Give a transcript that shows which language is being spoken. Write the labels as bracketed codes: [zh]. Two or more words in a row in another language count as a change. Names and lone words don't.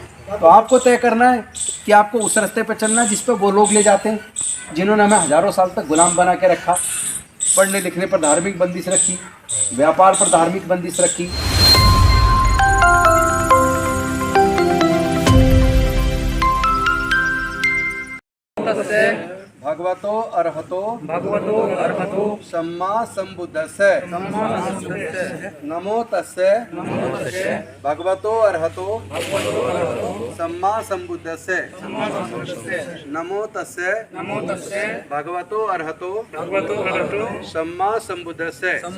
[hi] तो आपको तय करना है कि आपको उस रास्ते पर चलना है जिस पर वो लोग ले जाते हैं जिन्होंने हमें हजारों साल तक गुलाम बना के रखा। पढ़ने लिखने पर धार्मिक बंदिश रखी, व्यापार पर धार्मिक बंदिश रखी। [pi] भगवतो अर्हतो सम्मा संबुद्धस्से नमो तस्से भगवतो अर्हतो सम्मा संबुद्धस्से नमो तस्से भगवतो अर्हतो सम्मा संबुद्धस्से